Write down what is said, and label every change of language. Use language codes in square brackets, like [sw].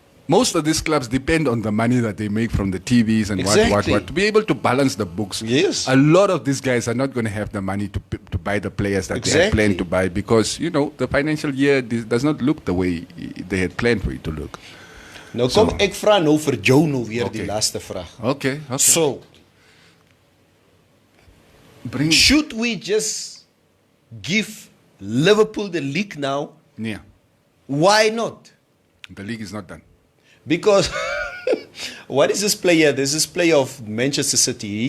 [en] Most of these clubs depend on the money that they make from the TVs and Exactly. what to be able to balance the books. Yes. A lot of these guys are not going to have the money to buy the players that they had Exactly. planned to buy, because the financial year does not look the way they had planned for it to look. [af] Nou kom ek vra nou vir jou nou weer die laaste vraag. [en] Okay. So, should we just give Liverpool the league now? Yeah. Why not? The league is not done. Because what is this player? There's this player of Manchester City.